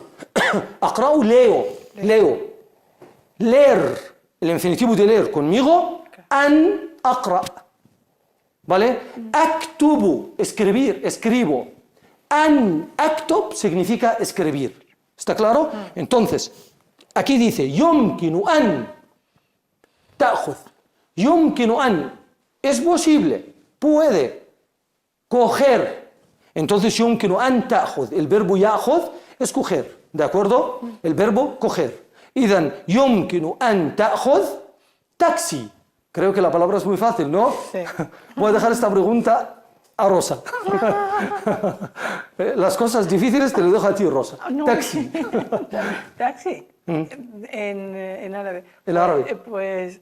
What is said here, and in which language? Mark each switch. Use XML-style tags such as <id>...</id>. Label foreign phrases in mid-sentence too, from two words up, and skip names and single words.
<es>Aqra'u leo. Leo. Leer. El infinitivo de leer conmigo,</es> <ar>أن أقرأ,</ar> <es>¿vale? Aktubu, escribir, escribo.</es> <ar>أن أكتب</ar> <es>significa escribir. ¿Está claro? Entonces, aquí dice,</es> <ar>يمكن أن تأخذ. يمكن أن,</ar> <es>es posible, puede, coger. Entonces,</es> <ar>يمكن أن تأخذ,</ar> <es>el verbo ya'khud es coger, ¿de acuerdo? El verbo coger.</es> <ar>إذن يمكن أن تأخذ taxi.</ar> <es>Creo que la palabra es muy fácil, ¿no? Sí. Voy a dejar esta pregunta a Rosa. Las cosas difíciles te lo dejo a ti, Rosa. No. Taxi. Taxi. En árabe. ¿En árabe? Pues...</es>